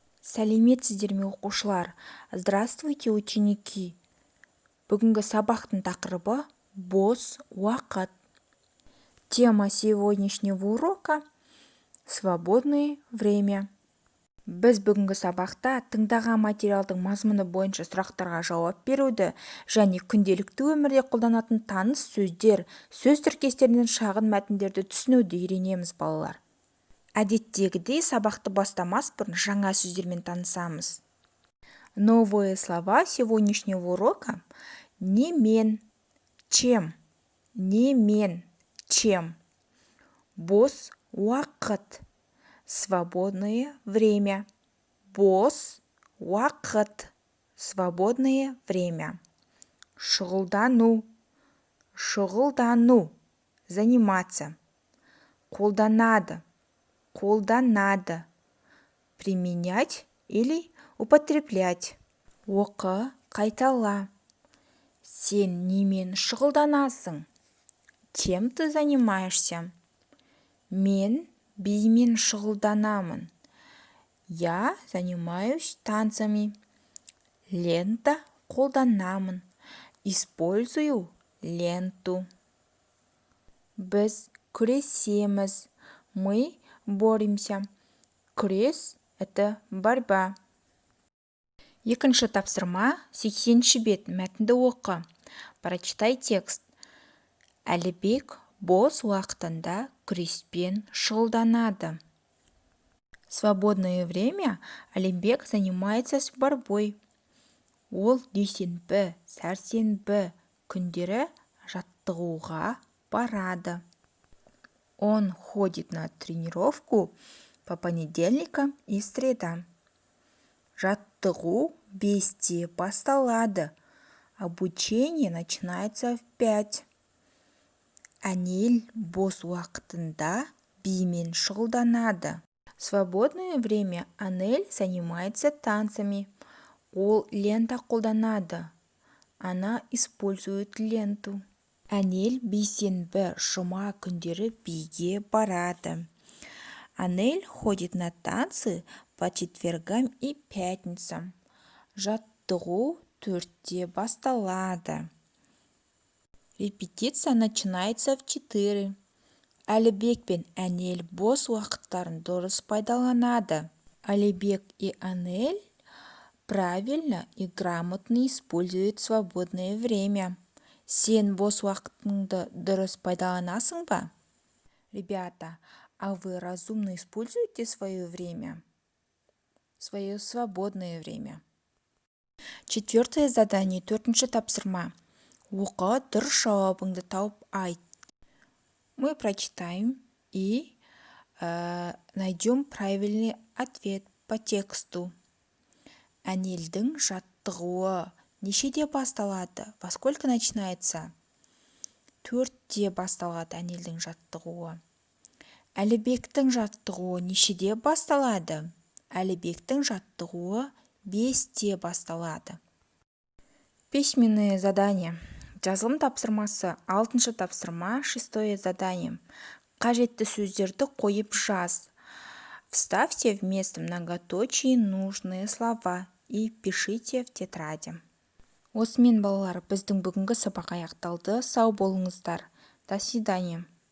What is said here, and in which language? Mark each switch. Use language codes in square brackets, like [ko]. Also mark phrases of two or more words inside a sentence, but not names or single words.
[kk] Сәлеметсіздер ме оқушылар? [ru] Здравствуйте, ученики! [kk] Бүгінгі сабақтың тақырыбы бос уақыт. [ru] Тема сегодняшнего урока – свободное время. [kk] Біз бүгінгі сабақта тыңдаған материалдың мазмұны бойынша сұрақтарға жауап беруді және күнделікті өмірде қолданатын таныс сөздер, сөз тіркестерінен шағын мәтіндерді түсінуді үйренеміз, балалар. Әдеттегідей сабақты бастамас бұрын жаңа сөздермен танысамыз. [ru] Новые слова сегодняшнего урока – [kk] не мен, [ru] чем, [kk] не мен, [ru] чем, [kk] бос уақыт, [ru] свободное время, [kk] бос уақыт, [ru] свободное время, [kk] шұғылдану, шұғылдану, заниматься, қолданады, қолданады, [ru] применять или употреблять, [kk] оқы, қайтала. Сен немен шұғылданасың? [ru] Чем ты занимаешься? [kk] Мен бимен шұғылданамын. [ru] Я занимаюсь танцами. [kk] Лента қолданамын. [ru] Использую ленту. [kk] Біз күресеміз. [ru] Мы боремся. Күрес – это борьба. [kk] Екінші тапсырма, 80-ші бет, мәтінді оқы. [ru] Прочитай текст. [kk] Әлібек бос уақытында күреспен шұғылданады. [ru] Свободное время Әлібек занимается с борьбой. [kk] Ол дүйсенбі, сәрсенбі күндері жаттығуға барады. [ru] Он ходит на тренировку по понедельникам и средам. [kk] Жаттығу 5-те басталады. [ru] Обучение начинается в 5. [kk] Әнел бос уақытында бимен шұғылданады. [ru] Свободное время Анель занимается танцами. [kk] Ол лента қолданады. [ru] Она использует ленту. [kk] Әнел бейсенбі, жұма күндері биге барады. [ru] Анель ходит на танцы по четвергам и пятницам. [kk] Жаттығу 4-те басталады. [ru] Репетиция начинается в 4. [kk] Әлібек пен Әнел бос уақыттарын дұрыс пайдаланады. [ru] Әлібек и Анель правильно и грамотно используют свободное время. [kk] Сен бос уақытыңды дұрыс пайдаланасың ба? [ru] Ребята, а вы разумно используете свое время? Свое свободное время. 4-е задание, [kk] 4-ші тапсырма. Оқы, дұрыс жауабыңды тауып айт. [ru] Мы прочитаем и найдем правильный ответ по тексту. [kk] Әнелдің жаттығуы нешеде басталады? [ru] Во сколько начинается? [kk] 4-те басталады Әнелдің жаттығуы. Әлібектің жаттығуы нешеде басталады? Әлібектің жаттығуы 5-те басталады. [ru] Письменное задание. [kk] Жазылым тапсырмасы. 6-шы тапсырма, 6-е задание. Қажетті сөздерді қойып жаз. [ru] Вставьте вместо многоточий нужные слова и пишите в тетради. [kk] Осымен балалар, біздің бүгінгі сабақ аяқталды. Сау болыңыздар. [ru] До свидания.